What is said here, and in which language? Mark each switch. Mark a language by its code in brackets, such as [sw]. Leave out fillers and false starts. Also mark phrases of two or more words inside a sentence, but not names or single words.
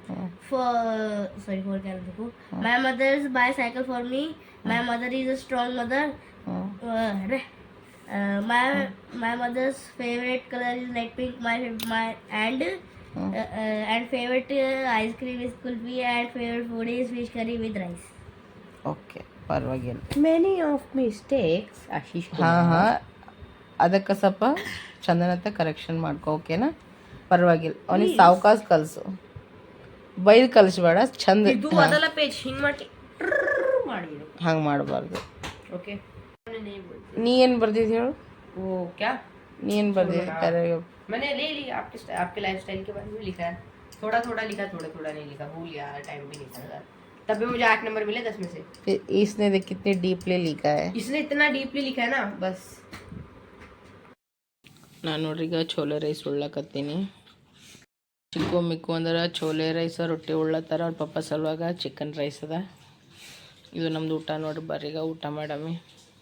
[en] My mother's buy cycle for me. My mother is a strong mother. My mother's favorite color is light pink. And favorite ice cream is kulfi and favorite food is fish curry with rice. [kn] ಓಕೆ, ಪರವಾಗಿಲ್ಲ. [en] Many of mistakes Ashish [kn] ಹಾಂ ಅದಕ್ಕೆ ಸ್ವಲ್ಪ ಚಂದನತೆ ಕರೆಕ್ಷನ್ ಮಾಡ್ಕೊ, ಓಕೆನಾ? ಪರವಾಗಿಲ್ಲ, ಅವನಿಗೆ ಸಾವಕಾಶ ಕಲಿಸು, ಬೈದು ಕಲಿಸ್ಬೇಡ, ಚಂದ ಇದು ಮೊದಲ ಪೇಜ್ ಹಿಂಗೆ ಮಾಡಿ ಮಾಡಿಬಿಡು, ಹಂಗೆ ಮಾಡಬಾರ್ದು. ಓಕೆ. ನೀ ಏನು ಬರ್ದಿದ್ದು ಹೇಳು? [hi] ओ क्या [kn] ನೀ ಏನು ಬರ್ದಿದ್ದು ಪ್ಯಾರಾಗ್ರಾಫ್? [hi] मैंने ले लिया आपके लाइफस्टाइल के बारे में लिखा है, थोड़ा थोड़ा लिखा, थोड़ा थोड़ा नहीं लिखा, भूल गया, टाइम भी नहीं था, तब भी मुझे 8 नंबर मिले 10 में से. फिर इसने देख कितने डीपली लिखा है. इसने इतना डीपली लिखा है ना, बस. [kn] ನಾನು ನೋಡ್ರಿ ಈಗ ಚೋಲೆ ರೈಸ್ ಉಳ್ಳಾಕತ್ತೀನಿ. ಚಿಕ್ಕು ಮಿಕ್ಕು ಅಂದ್ರೆ ಚೋಲೆ ರೈಸ್ ರೊಟ್ಟಿ ಉಳ್ಳತ್ತಾರ, ಅವ್ರ ಪಪ್ಪ ಸಲುವಾಗ ಚಿಕನ್ ರೈಸ್ ಅದ. ಇದು ನಮ್ದು ಊಟ ನೋಡ್ರಿ, ಬರ್ರೀಗ ಊಟ ಮಾಡಮ್ಮಿ.